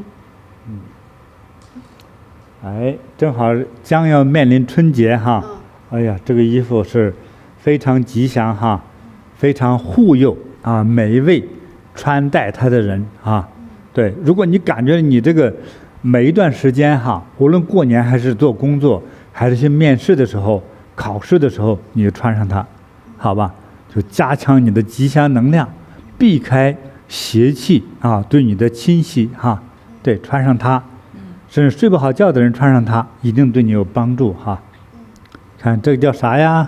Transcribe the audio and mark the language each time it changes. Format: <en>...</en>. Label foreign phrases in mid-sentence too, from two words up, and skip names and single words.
<zh>哎，正好將要面臨春節哈，哎呀，這個衣服是非常吉祥哈。非常護佑啊，每一位穿戴它的人啊，對，如果你感覺你這個每一段時間哈，無論過年還是做工作，還是去面試的時候、考試的時候，你就穿上它，好吧？就加強你的吉祥能量，避開邪氣啊，對你的侵襲哈。對，穿上它，甚至睡不好覺的人穿上它，一定對你有幫助哈。看這個叫啥呀？</zh>